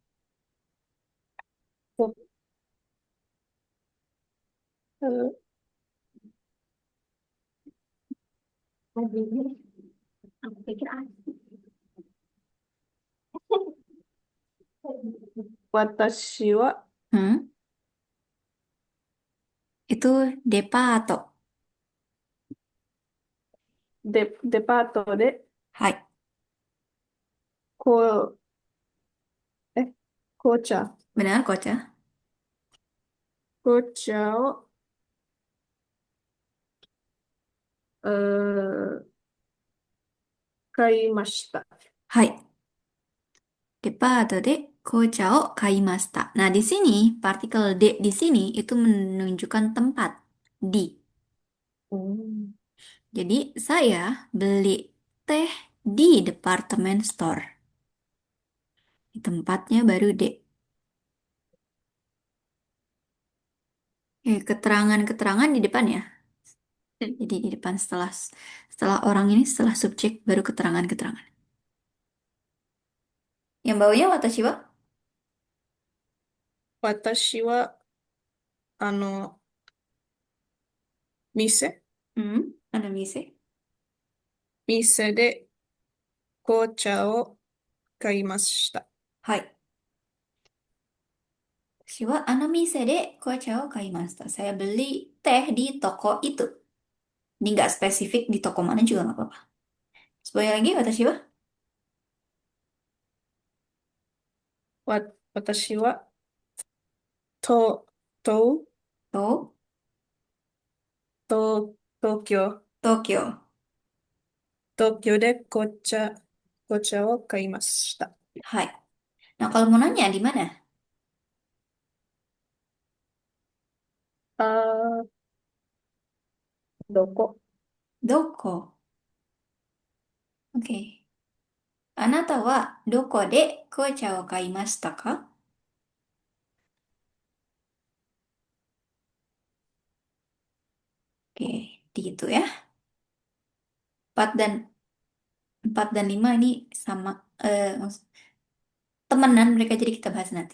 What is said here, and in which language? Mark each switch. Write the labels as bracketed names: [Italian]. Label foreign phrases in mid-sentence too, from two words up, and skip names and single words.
[Indonesian] Oh, eh, Aku pikir asik. [Japanese] 私は [Indonesian] Hmm? Itu depato. [Japanese] デパートで [Indonesian] Hai. [Japanese] こう、紅茶。 [Indonesian] Benar, Kocha? [Japanese] 紅茶を、え買いました。 [Indonesian] Hai. [Japanese] デパートで紅茶を買いました. [Indonesian] Nah, di sini partikel D di sini itu menunjukkan tempat. Di. うん。 Jadi saya beli teh di [English] departemen store. [Indonesian] Di tempatnya baru D. Keterangan-keterangan di depan ya. Jadi di depan setelah setelah orang ini setelah subjek baru keterangan-keterangan. Yang bawahnya [Japanese] 私は? 私は、店、 [Indonesian] Hmm, ada mise. [Japanese] 店で紅茶を買いました。 [Indonesian] Hai. [Japanese] 私はあの店で紅茶を買いました. [Indonesian] Saya beli teh di toko itu. Ini nggak spesifik di toko mana juga nggak apa-apa. Sebagai lagi, [Japanese] 私は? 私は、と、と、 To. 東京。 Tokyo. 東京で紅茶を買いました。 [Indonesian] Hai. Nah, kalau mau nanya di mana? [Japanese] あどこ [Indonesian] Doko. Oke. [Japanese] あなたはどこで紅茶を買いましたか? [Indonesian] Oke, gitu ya. 4 dan 4 dan 5 ini sama temenan mereka, jadi kita bahas nanti.